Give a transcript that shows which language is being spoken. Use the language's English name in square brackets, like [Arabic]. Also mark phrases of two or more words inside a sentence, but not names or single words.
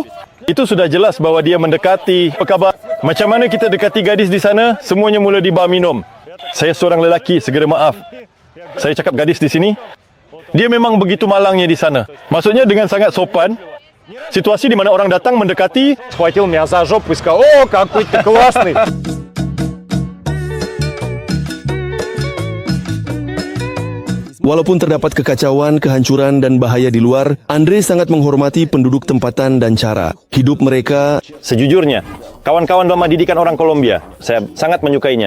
[Malay] Itu sudah jelas bahawa dia mendekati. Apa khabar? Macam mana kita dekati gadis di sana? Semuanya mula di bar minum. Saya seorang lelaki, segera maaf. Saya cakap gadis di sini. Dia memang begitu malangnya di sana. Maksudnya dengan sangat sopan. Situasi di mana orang datang mendekati. [Russian] Схватил меня за жопу и сказал: «О, какой ты классный!» [Malay] Walaupun terdapat kekacauan, kehancuran dan bahaya di luar, Andre sangat menghormati penduduk tempatan dan cara hidup mereka. Sejujurnya, kawan-kawan lama didikan orang Kolombia, saya sangat menyukainya.